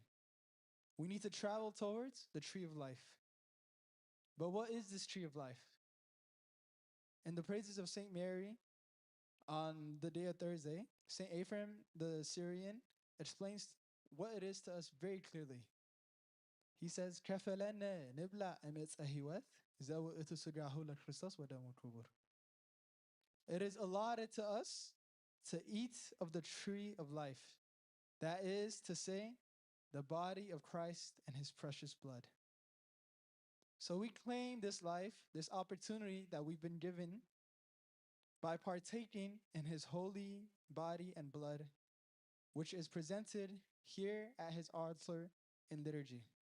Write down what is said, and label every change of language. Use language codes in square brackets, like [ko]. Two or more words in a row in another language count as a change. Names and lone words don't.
[en] We need to travel towards the tree of life. But what is this tree of life? In the praises of St. Mary on the day of Thursday, St. Ephraim the Syrian explains what it is to us very clearly. He says, [gez] "ከፈለነ ንብላ እመፀ ሕይወት ዘውእቱ ሥጋሁ ለክርስቶስ ወደሙ ክቡር." [en] It is allotted to us to eat of the tree of life. That is to say, the body of Christ and his precious blood. So we claim this life, this opportunity that we've been given by partaking in his holy body and blood, which is presented here at his altar in liturgy.